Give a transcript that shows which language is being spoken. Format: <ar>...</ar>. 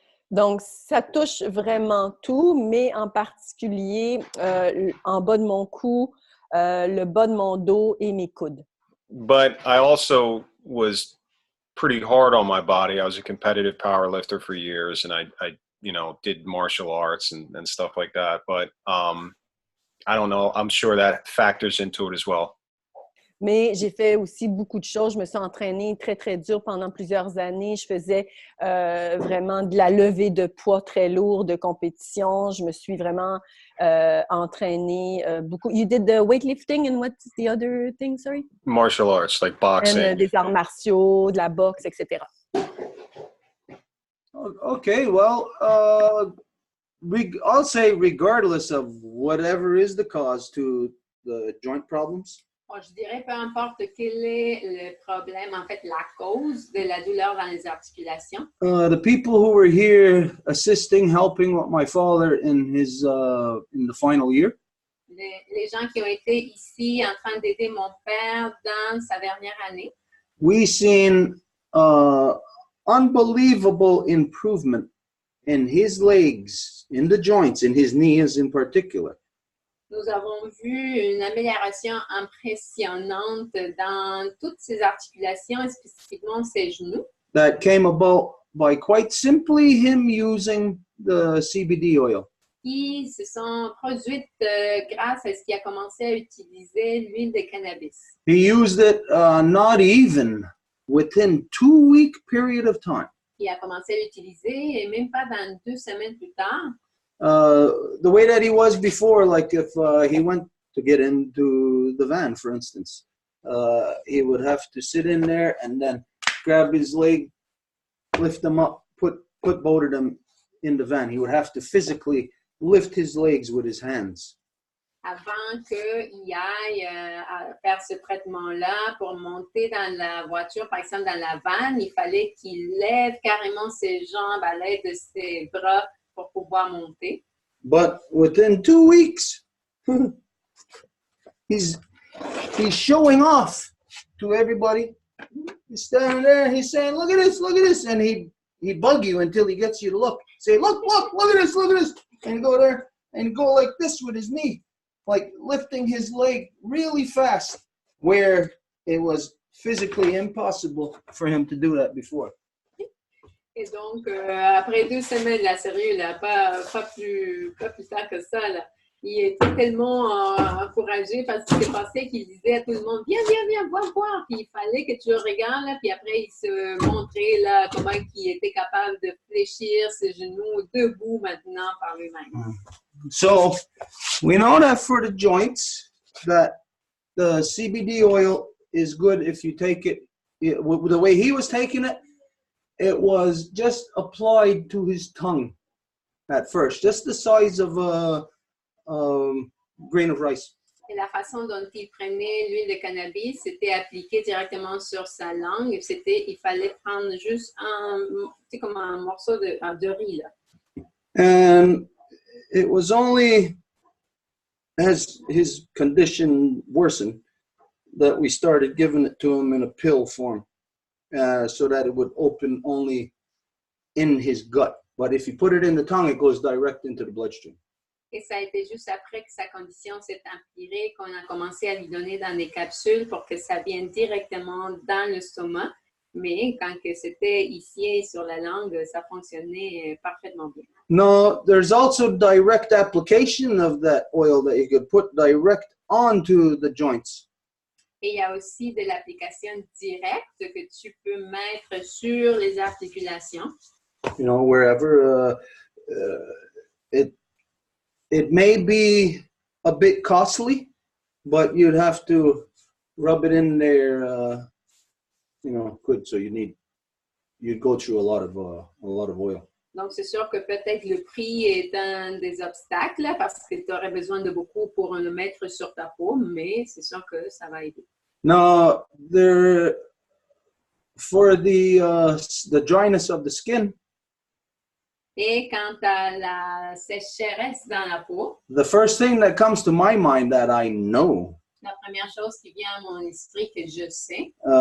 <fr>Donc, ça touche vraiment tout, mais en particulier en bas de mon cou, le bas de mon dos et mes coudes.</fr> <en>But I also was pretty hard on my body. I was a competitive power lifter for years, and I you know, did martial arts and stuff like that. But I don't know. I'm sure that factors into it as well.</en> <fr>Mais j'ai fait aussi beaucoup de choses. Je me suis entraînée très, très dur pendant plusieurs années. Je faisais vraiment de la levée de poids très lourd de compétition. Je me suis vraiment entraînée beaucoup.</fr> <en>You did the weightlifting and what's the other thing, sorry? Martial arts, like boxing.</en> <fr>And, des arts martiaux, de la boxe, etc.</fr> <en>Okay, well, I'll say regardless of whatever is the cause to the joint problems.</en> <fr>Bon, je dirais peu importe quel est le problème, en fait, la cause de la douleur dans les articulations.</fr> <en>The people who were here assisting, helping my father in his in the final year.</en> <fr>Les gens qui ont été ici en train d'aider mon père dans sa dernière année.</fr> <en>We seen unbelievable improvement in his legs, in the joints, in his knees in particular.</en> <fr>Nous avons vu une amélioration impressionnante dans toutes ses articulations et spécifiquement ses genoux.</fr> <en>That came about by quite simply him using the CBD oil.</en> <fr>Qui se sont produites grâce à ce qu'il a commencé à utiliser l'huile de cannabis.</fr> <en>He used it not even within 2-week period of time.</en> <fr>Il a commencé à l'utiliser et même pas dans 2 semaines plus tard.</fr> <en>The way that he was before, like if he went to get into the van, for instance, he would have to sit in there and then grab his leg, lift them up, put both of them in the van. He would have to physically lift his legs with his hands.</en> <fr>avant qu'il aille à faire ce traitement-là pour monter dans la voiture, par exemple dans la vanne, il fallait qu'il lève carrément ses jambes à l'aide de ses bras pour pouvoir monter.</fr> <en>But within 2 weeks, he's showing off to everybody. He's standing there, he's saying, look at this, and he'd bug you until he gets you to look. Say, look at this, and go there and go like this with his knee, like lifting his leg really fast, where it was physically impossible for him to do that before.</en> <fr>Et donc, après 2 semaines, là, sérieux, là, pas plus tard que ça, là, il était tellement encouragé parce qu'il s'est passé qu'il disait à tout le monde, viens, voir. Puis il fallait que tu le regardes, là, puis après, il se montrait là, comment il était capable de fléchir ses genoux debout maintenant par lui-même.</fr> <en>So, we know that for the joints, that the CBD oil is good if you take it, the way he was taking it, it was just applied to his tongue at first, just the size of a grain of rice.</en> <fr>Et la façon dont il prenait l'huile de cannabis, c'était appliqué directement sur sa langue. Il fallait prendre juste comme un morceau de riz, là.</fr> <en>And it was only as his condition worsened that we started giving it to him in a pill form. So that it would open only in his gut. But if you put it in the tongue, it goes direct into the bloodstream.</en> <fr>Et ça a été juste après que sa condition s'est empirée qu'on a commencé à lui donner dans des capsules pour que ça vienne directement dans l'estomac. Mais quand que c'était ici sur la langue, ça fonctionnait parfaitement bien.</fr> <en>No, there's also direct application of that oil that you could put direct onto the joints.</en> <fr>Et il y a aussi de l'application directe que tu peux mettre sur les articulations.</fr> <en>You know, wherever it may be a bit costly, but you'd have to rub it in there, you know, good. So you'd go through a lot of oil.</en> <fr>Donc, c'est sûr que peut-être le prix est un des obstacles là, parce que tu aurais besoin de beaucoup pour le mettre sur ta peau, mais c'est sûr que ça va aider.</fr> <en>Now, for the dryness of the skin,</en> <fr>et quant à la sécheresse dans la peau,</fr> <en>the first thing that comes to my mind that I know,</en> <fr>la première chose qui vient à mon esprit que je sais,</fr>